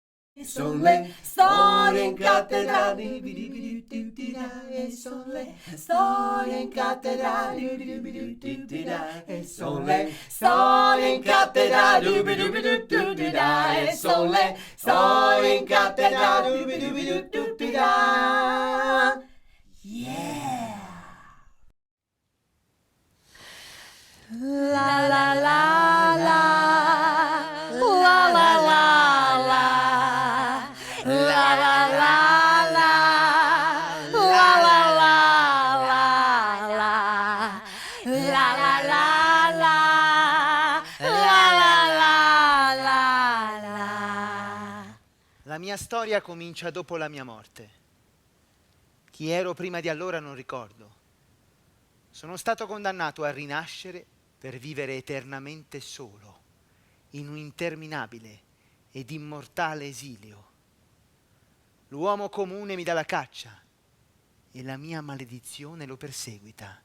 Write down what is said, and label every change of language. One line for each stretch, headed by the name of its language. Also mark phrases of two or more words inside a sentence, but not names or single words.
Italian: Son le storie in cattedra, e son le storie in cattedra, e son le storie in cattedra, e son le storie in cattedra. Yeah! La la la la, la la la la, la la la la, la la la la, la la la la, la la la. La mia storia comincia dopo la mia morte. Chi ero prima di allora non ricordo. Sono stato condannato a rinascere per vivere eternamente solo, in un interminabile ed immortale esilio. L'uomo comune mi dà la caccia e la mia maledizione lo perseguita.